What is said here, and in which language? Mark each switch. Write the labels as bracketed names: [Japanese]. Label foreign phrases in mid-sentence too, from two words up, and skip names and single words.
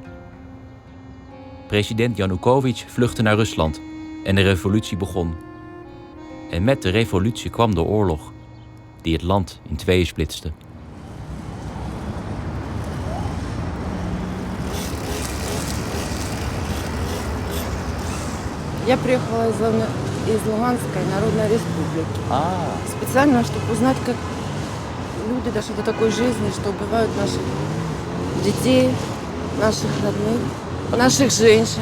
[Dutch] President Janukovic vluchtte naar Rusland en de revolutie begon. En met de revolutie kwam de oorlog, die het land in tweeën splitste. [Russian] Я приехала из Луганской Народной Республики. Специально, чтобы узнать, как люди дошли до такой жизни, что убивают наших детей, наших родных, наших женщин.